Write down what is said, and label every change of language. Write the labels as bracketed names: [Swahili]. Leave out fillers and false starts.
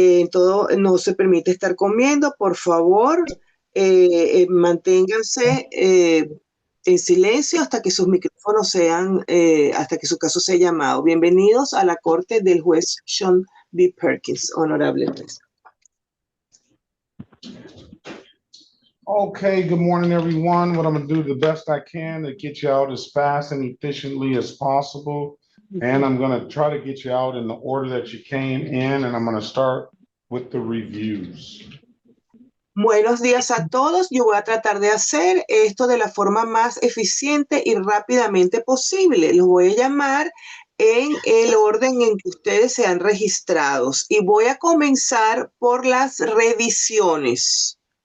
[Spanish] Todo no se permite estar comiendo, por favor, manténganse en silencio hasta que sus micrófonos sean, hasta que su caso sea llamado. Bienvenidos a la corte del juez Sean B. Perkins, honorable juez. [English] Okay, good morning, everyone. What I'm going to do the best I can to get you out as fast and efficiently as possible. And I'm going to try to get you out in the order that you came in, and I'm going to start with the reviews. [Spanish] Buenos días a todos. Yo voy a tratar de hacer esto de la forma más eficiente y rápidamente posible. Los voy a llamar en el orden en que ustedes sean registrados. Y voy a comenzar por las revisiones.